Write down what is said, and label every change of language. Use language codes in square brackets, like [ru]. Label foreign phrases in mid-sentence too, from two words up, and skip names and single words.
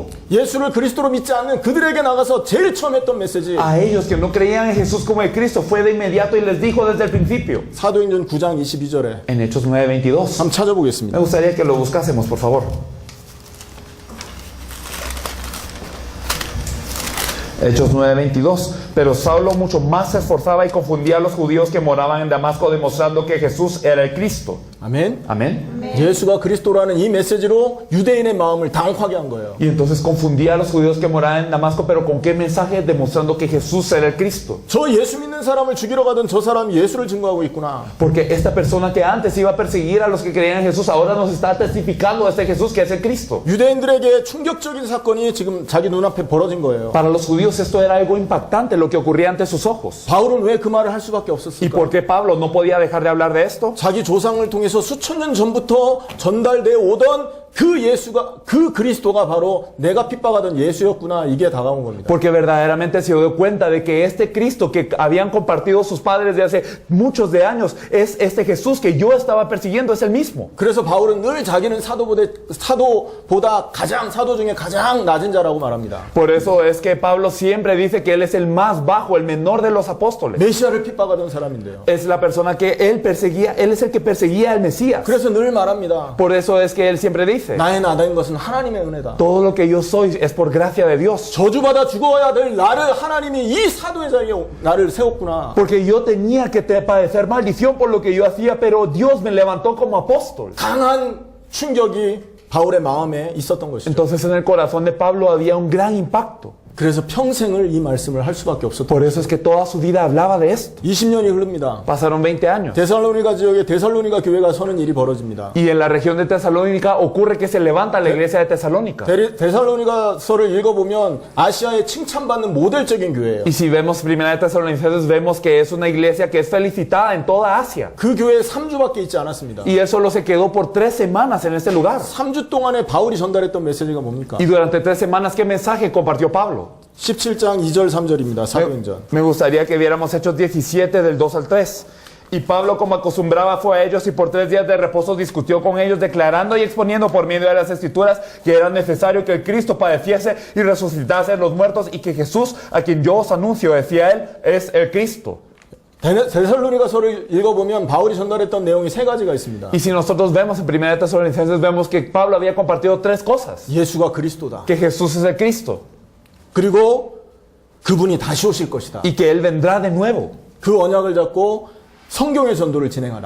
[ko] 예수를 그리스도로 믿지 않는 그들에게 나가서 제일 처음 했던 메시지. [es] a ellos que no creían en Jesús como el Cristo, fue de inmediato y les dijo desde el principio. [ko] 사도행전 9장 22절에 [es] En Hechos 9:22. [ko] 한번 [es] Me [ko] 찾아보겠습니다. [es] gustaría que lo buscásemos, por favor. Hechos 9:22. Pero Saulo mucho más se esforzaba y confundía a los judíos que moraban en Damasco, demostrando que Jesús era el Cristo. [ko] 아멘. [es] Amén. [ko] 예수가 그리스도라는 이 메시지로 유대인의 마음을 당혹하게 한 거예요. [es] Y entonces confundía a los judíos que moraban en Damasco, pero ¿con qué mensaje? Demostrando que Jesús era el Cristo. [ko] 저 예수 믿는 사람을 죽이러 가던 저 사람이 예수를 증거하고 있구나. [es] Porque esta persona que antes iba a perseguir a los que creían en Jesús, ahora nos está testificando a este Jesús que es el Cristo. [ko] 유대인들에게 충격적인 사건이 지금 자기 눈앞에 벌어진 거예요. [es] Para los judíos esto era algo impactante, lo que ocurría ante sus ojos. [ko] 바울은 왜 그 말을 할 수밖에 [es] ¿Y [ko] 없었을까? [es] por qué Pablo no podía dejar de hablar de esto? [ko] 자기 조상을 통해서 수천 년 전부터 전달되어 오던 그 예수가, 그 그리스도가 바로 내가 핍박하던 예수였구나. 이게 다가온 겁니다. [es] Porque verdaderamente se dio cuenta de que este Cristo que habían compartido sus padres de hace muchos de años es este Jesús que yo estaba persiguiendo, es el mismo. [ko] 그래서 바울은 늘 자기는 사도보다 사도 중에 가장 낮은 자라고 말합니다. [es] Por eso es que Pablo siempre dice que él es el más bajo, el menor de los apóstoles. [ko] 메시아를 핍박하던 사람인데요. [es] Es la persona que él perseguía, él es el que perseguía al Mesías. [ko] 그래서 늘 말합니다. [es] Por eso es que él siempre dice, [ko] 나의 나다인 것은 하나님의 은혜다. [es] todo lo que yo soy es por gracia de Dios. [ko] 저주받아 죽어야 될 나를 하나님이 이 사도의 자리에 나를 세웠구나. [es] Porque yo tenía que padecer maldición por lo que yo hacía, pero Dios me levantó como apóstol. [ko] 강한 충격이 바울의 마음에 있었던 것이죠. [es] Entonces en el corazón de Pablo había un gran impacto. [ko] 그래서 평생을 이 말씀을 할 수밖에 없었던 [es] Por eso es que toda su vida hablaba de esto. [ko] 20년이 흐릅니다. [es] Pasaron 20 años. [ko] 데살로니가 지역에 데살로니가 교회가 서는 일이 벌어집니다. [es] Y en la región de Tesalónica ocurre que se levanta la iglesia de Tesalónica. [ko] 데살로니가서를 읽어보면 아시아에 칭찬받는 모델적인 교회예요. [es] Y si vemos primera de Tesalonicenses, vemos que es una iglesia que es felicitada en toda Asia. [ko] 그 교회에 3주밖에 있지 않았습니다. [es] Y él solo se quedó por 3 semanas en este lugar. [ko] 3주 동안에 바울이 전달했던 메시지가 뭡니까? [es] Y durante 3 semanas, ¿qué mensaje compartió Pablo? [ko] 17장 2절 3절입니다. 사도행전. [es] Me gustaría que viéramos Hechos 17 del 2 al 3. Y Pablo, como acostumbraba, fue a ellos y por 3 días de reposo discutió con ellos, declarando y exponiendo por medio de las Escrituras que era necesario que el Cristo padeciese y resucitase de los muertos y que Jesús, a quien yo os anuncio, decía él, es el Cristo. [ko] 데살로니가서를 읽어보면 바울이 전달했던 내용이 3가지가 있습니다. [es] Y si nosotros vemos en 1 Tesalonicenses, vemos que Pablo había compartido 3 cosas. [ko] 예수가 그리스도다. [es] Que Jesús es el Cristo [ko] 그리고 그분이 다시 오실 것이다. [es] y que Él vendrá de nuevo. [ko] 그 언약을 잡고 성경의 전도를 진행하라.